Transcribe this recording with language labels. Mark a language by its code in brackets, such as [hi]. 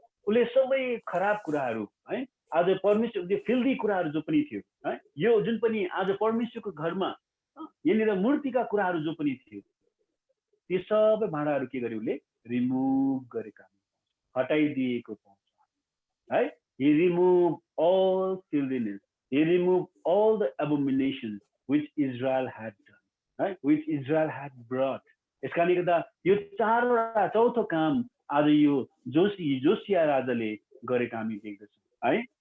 [ne] उसले सबै खराब कुराहरू है, आज परमेश्वरको फिल्दी कुराहरू जो पनि थियो है, यो जुन पनि आज परमेश्वरको घरमा यहाँनिर मूर्तिका कुराहरू जो पनि थियो, त्यो सबै भाँडाहरू के गरे, उसले रिमुभ गरेका, हटाइदिएको पाउँछ है। [en] He removed all filthiness, he removed all the abominations which Israel had done, right? Which Israel had brought. [ne] यसका कारणले गर्दा यो चौथो काम आज यो जोसिया राजाले गरेको हामी देख्दछौँ है।